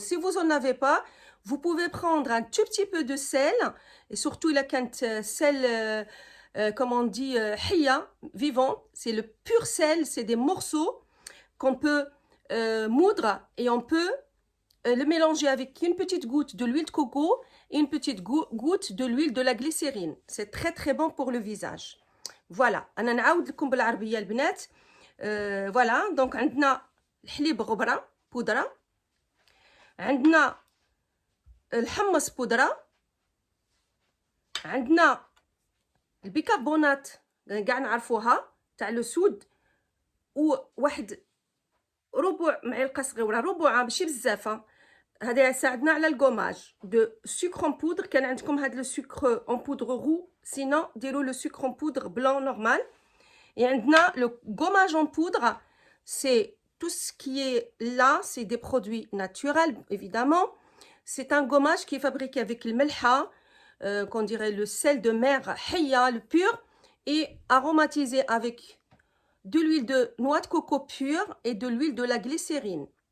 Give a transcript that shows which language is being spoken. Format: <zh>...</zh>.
<fr>Si vous n'en avez pas, vous pouvez prendre un tout petit peu de sel, et surtout la quinte sel, comme on dit, hiya, vivant, c'est le pur sel, c'est des morceaux qu'on peut moudre et on peut le mélanger avec une petite goutte de l'huile de coco et une petite goutte de l'huile de la glycérine. C'est très très bon pour le visage.</fr> <ar>Voilà, أنا نعاود لكم بالعربية البنات. Voilà, donc عندنا الحليب غبرة بودرة، عندنا الحمص بودرة، عندنا البيكربونات كاع نعرفوها تاع لو سود، وواحد ربع معلقة صغيرة، ربع ماشي بزاف، هذا يساعدنا على</ar> <fr>الكوماج دو سكر ان بودر.</fr> <ar>كان عندكم هذا</ar> <fr>لو سكر ان بودر رو،</fr> <ar>سينو ديروا لو سكر ان بودر بلون نورمال.</ar> <fr>Et</fr> <ar>عندنا</ar> <fr>le gommage en poudre, c'est tout ce qui est là, c'est des produits naturels évidemment. C'est un gommage qui est fabriqué avec le melha, qu'on dirait le sel de mer, hiya, le pur, et aromatisé avec de l'huile de noix de coco pure et de l'huile de la glycérine.</fr>